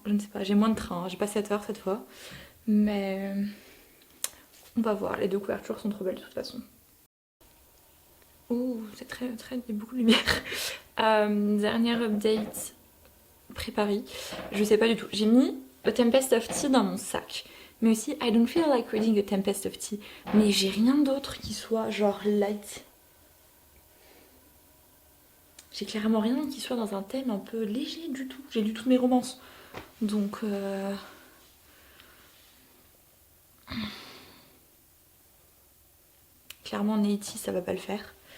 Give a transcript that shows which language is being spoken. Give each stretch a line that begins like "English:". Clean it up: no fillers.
French: Je ne sais pas, j'ai moins de train, j'ai pas 7 heures cette fois. Mais on va voir, les deux couvertures sont trop belles de toute façon. Ouh, c'est très, il y a beaucoup de lumière. Dernière update pré-Paris, je sais pas du tout. J'ai mis The Tempest of Tea dans mon sac. Mais aussi,
English: I don't feel like reading The Tempest of Tea.
French: Mais j'ai rien d'autre qui soit genre light. J'ai clairement rien qui soit dans un thème un peu léger du tout. J'ai lu toutes mes romances. Donc clairement Neyty ça va pas le faire.